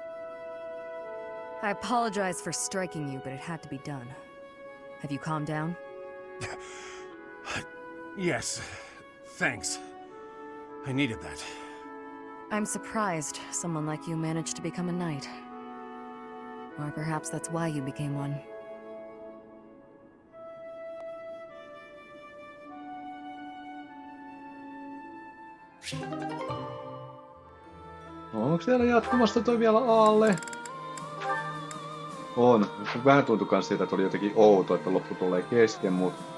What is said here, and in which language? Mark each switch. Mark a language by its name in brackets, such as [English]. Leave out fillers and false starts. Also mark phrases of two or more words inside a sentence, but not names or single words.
[English] I apologize for striking you, but it had to be done. Have you calmed down? Yes, thanks. I needed that. I'm surprised someone like you managed to become a knight. Or perhaps that's why you became one. [Finnish] Onko siellä jatkumasta toi vielä alle? On. Vähän tuntui kans siitä, että oli jotenkin outo, että loppu tulee kesken, mut...